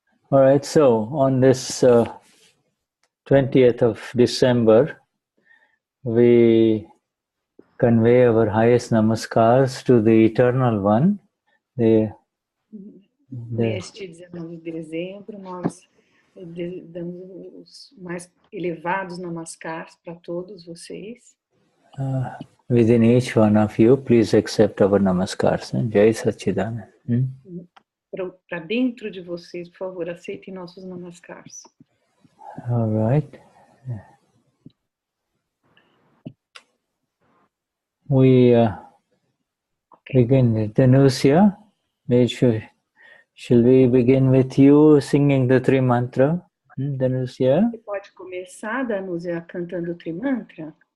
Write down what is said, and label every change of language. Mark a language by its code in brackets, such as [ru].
[en] All right, so on this 20th of December, we convey our highest namaskars to the Eternal One. [pt] Neste 19 de dezembro, nós damos os mais elevados namaskars para todos vocês. [en] Within each one of you, please accept our namaskars. [sa] Jai Satchidananda. [pt] Para dentro de vocês, por favor, aceitem nossos namaskars. [en] All right. We begin. Denize, shall we begin with you singing the Tri Mantra? Denize? [pt] Você pode começar, Denize, cantando o Tri Mantra?